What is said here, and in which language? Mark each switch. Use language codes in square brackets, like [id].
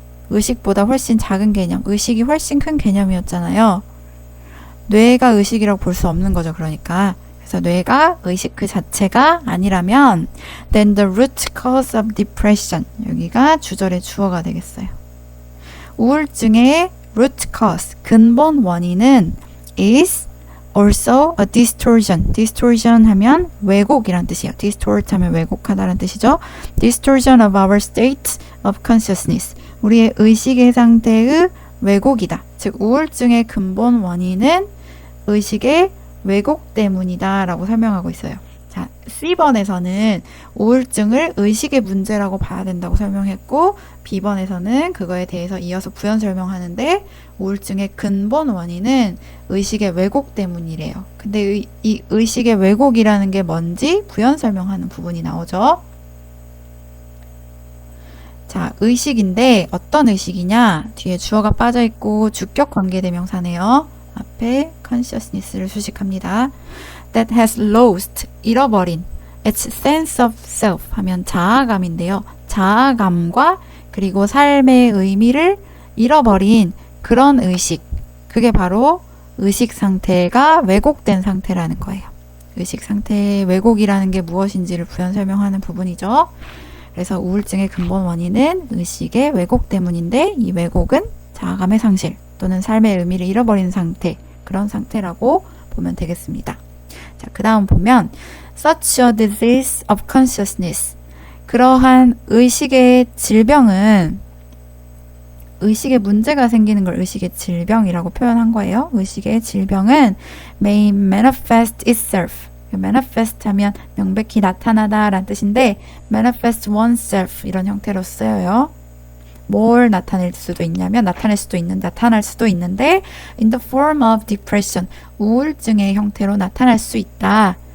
[ko] 의식보다 훨씬 작은 개념, 의식이 훨씬 큰 개념이었잖아요. 뇌가 의식이라고 볼 수 없는 거죠. 그러니까. 그래서 뇌가 의식 그 자체가 아니라면 [en] then the root cause of depression. [ko] 여기가 주절의 주어가 되겠어요. 우울증의 [en] root cause, [ko] 근본 원인은 [en] is also a distortion. [ko] distortion 하면 왜곡이란 뜻이에요. distort 하면 왜곡하다는 뜻이죠. [en] distortion of our state of consciousness. [ko] 우리의 의식의 상태의 왜곡이다. 즉 우울증의 근본 원인은 의식의 왜곡 때문이다 라고 설명하고 있어요. 자, C번에서는 우울증을 의식의 문제라고 봐야 된다고 설명했고 B번에서는 그거에 대해서 이어서 부연 설명하는데 우울증의 근본 원인은 의식의 왜곡 때문이래요. 근데 이 의식의 왜곡이라는 게 뭔지 부연 설명하는 부분이 나오죠. 자, 의식인데 어떤 의식이냐? 뒤에 주어가 빠져있고 주격 관계대명사네요. 앞에 consciousness를 수식합니다. [en] That has lost, [ko] 잃어버린 [en] its sense of self [ko] 하면 자아감인데요. 자아감과 그리고 삶의 의미를 잃어버린 그런 의식. 그게 바로 의식 상태가 왜곡된 상태라는 거예요. 의식 상태의 왜곡이라는 게 무엇인지를 부연 설명하는 부분이죠. 그래서 우울증의 근본 원인은 의식의 왜곡 때문인데 이 왜곡은 자아감의 상실 또는 삶의 의미를 잃어버린 상태, 그런 상태라고 보면 되겠습니다. 자, 그 다음 보면 [en] such a disease of consciousness. [ko] 그러한 의식의 질병은 의식의 문제가 생기는 걸 의식의 질병이라고 표현한 거예요. 의식의 질병은 [en] may manifest itself. [ko] manifest 하면 명백히 나타나다 라는 뜻인데 manifest oneself 이런 형태로 쓰여요. 뭘 나타낼 수도 있냐면 나타날 수도 있는데 [en] in the form of depression [ko] 우울증의 형태로 나타날 수 있다.